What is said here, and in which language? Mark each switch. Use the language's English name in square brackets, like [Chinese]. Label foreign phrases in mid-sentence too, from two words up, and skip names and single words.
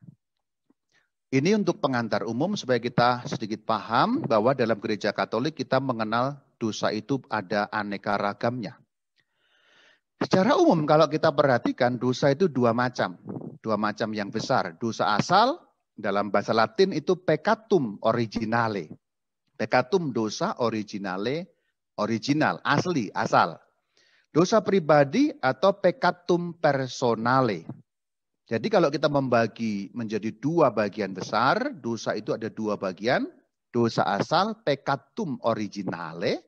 [Indonesian] Ini untuk pengantar umum supaya kita sedikit paham bahwa dalam gereja Katolik kita mengenal dosa itu ada aneka ragamnya. Secara umum kalau kita perhatikan dosa itu dua macam yang besar. Dosa asal dalam bahasa Latin itu [Latin] peccatum originale. [Indonesian] Peccatum dosa originale, original, asli, asal. Dosa pribadi atau [Latin] peccatum personale. [Indonesian] Jadi kalau kita membagi menjadi dua bagian besar, dosa itu ada dua bagian. Dosa asal, [Latin] peccatum originale.